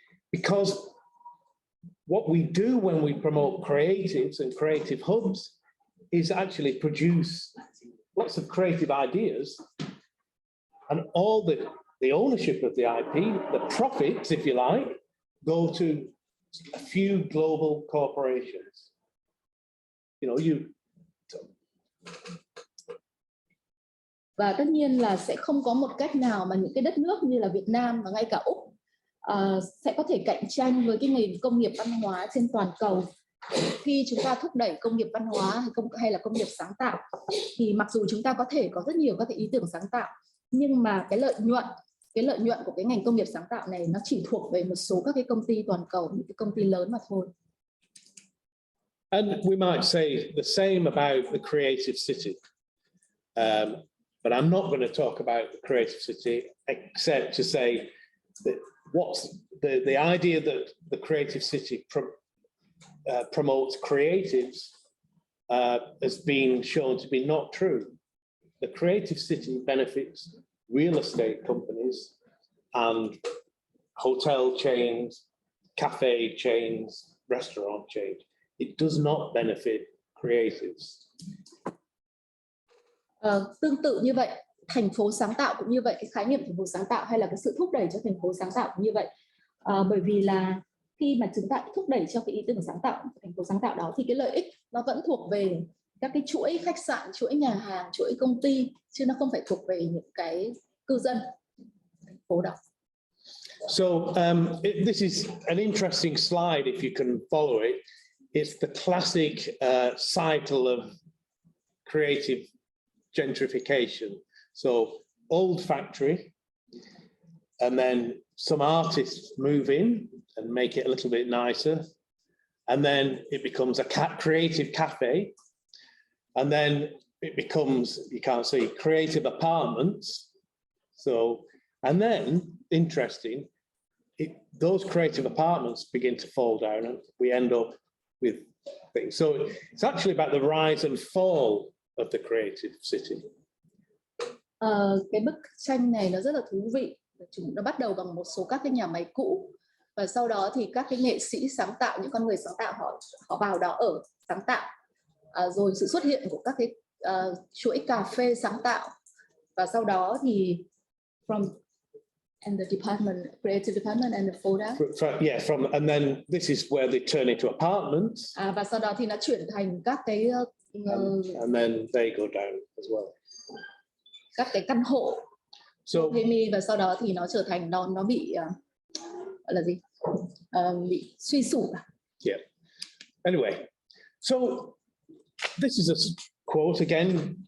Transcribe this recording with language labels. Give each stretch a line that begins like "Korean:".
English: Because what we do when we promote creatives and creative hubs is actually produce lots of creative ideas, and all the ownership of the IP, the profits, if you like, go to a few global corporations.
Vietnamese: Và tất nhiên là sẽ không có một cách nào mà những cái đất nước như là Việt Nam và ngay cả Úc sẽ có thể cạnh tranh với cái nền công nghiệp văn hóa trên toàn cầu. Khi chúng ta thúc đẩy công nghiệp văn hóa hay là công nghiệp sáng tạo thì mặc dù chúng ta có thể có rất nhiều các cái ý tưởng sáng tạo, nhưng mà cái lợi nhuận của cái ngành công nghiệp sáng tạo này nó chỉ thuộc về một số các cái công ty toàn cầu, những cái công ty lớn mà thôi.
English: And we might say the same about the creative city. But I'm not going to talk about the creative city except to say that what's the idea that the creative city promotes creatives has been shown to be not true. The creative city benefits real estate companies and hotel chains, cafe chains, restaurant chains. It does not benefit creatives.
Vietnamese: Tương tự như vậy, thành phố sáng tạo cũng như vậy, cái khái niệm thành phố sáng tạo hay là cái sự thúc đẩy cho thành phố sáng tạo cũng như vậy. Bởi vì là khi mà chúng ta thúc đẩy cho cái ý tưởng sáng tạo, thành phố sáng tạo đó thì cái lợi ích nó vẫn thuộc về các cái chuỗi khách sạn, chuỗi nhà hàng, chuỗi công ty, chứ nó không phải thuộc về những cái cư dân thành phố đó.
English: So this is an interesting slide if you can follow it. It's the classic cycle of creative gentrification. So old factory, and then some artists move in and make it a little bit nicer. And then it becomes a creative cafe. And then it becomes, you can't see, creative apartments. So, and then, interesting, those creative apartments begin to fall down and we end up with things. So it's actually about the rise and fall of the creative city.
Vietnamese: Cái bức tranh này nó rất là thú vị. Nó bắt đầu bằng một số các cái nhà máy cũ và sau đó thì các cái nghệ sĩ sáng tạo, những con người sáng tạo họ vào đó ở sáng tạo, rồi sự xuất hiện của các cái chuỗi cà phê sáng tạo và sau đó thì
English: and the department, creative department and the photo. Yeah, and then this is where they turn into apartments.
Vietnamese: Và sau đó thì nó chuyển thành các cái
English: and then they go down as well.
Vietnamese: Các cái căn hộ.
English: So,
Vietnamese: và sau đó thì nó trở thành nó bị gọi là gì? Bị suy sụp.
English: Yeah. Anyway, so this is a quote again.